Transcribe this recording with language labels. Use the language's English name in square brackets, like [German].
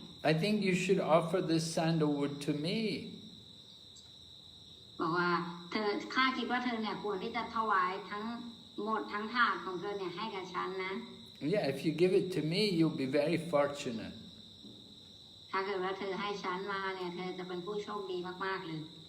[English] I think you should offer this sandalwood to me. [Thai] บอกว่าข้าคิดว่าเธอเนี่ยควรที่จะถวายทั้งหมดทั้งถาดของเธอเนี่ยให้กับฉันนะ [English] Yeah, if you give it to me, you'll be very fortunate. [Thai] ถ้าเกิดว่าเธอให้ฉันมาเนี่ยเธอจะเป็นผู้โชคดีมากๆเลย